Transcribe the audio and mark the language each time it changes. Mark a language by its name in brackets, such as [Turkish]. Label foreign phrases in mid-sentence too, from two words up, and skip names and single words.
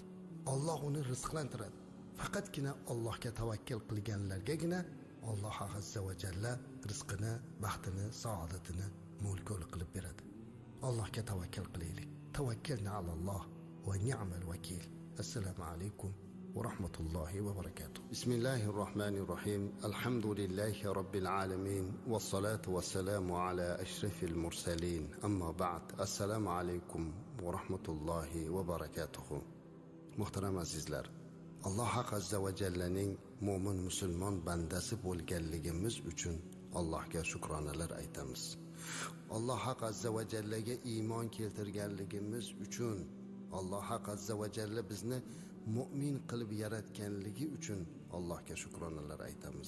[Uzbek] Alloh uni rizqlantiradi. Faqatgina Allohga tavakkal qilganlargagina Alloh [Arabic] عز وجل [Uzbek] rizqini, baxtini, saodatini mo'l-ko'l qilib beradi. Allohga tavakkal qilaylik. [Arabic] توكلنا على الله ونعم الوكيل. السلام عليكم ورحمة الله وبركاته. بسم الله الرحمن الرحيم. الحمد لله رب العالمين والصلاة والسلام على أشرف المرسلين. أما بعد. السلام عليكم ورحمة الله وبركاته. [Uzbek] Muhtaram azizlar, Alloh azza va jallaning mo'min musulmon bandasi bo'lganligimiz uchun Allohga shukronalar aytamiz. Alloh azza va jallaga iymon keltirganligimiz uchun, Alloh [Arabic] عز وجل [Uzbek] bizni mu'min qilib yaratganligi uchun Allohga shukronalar aytamiz.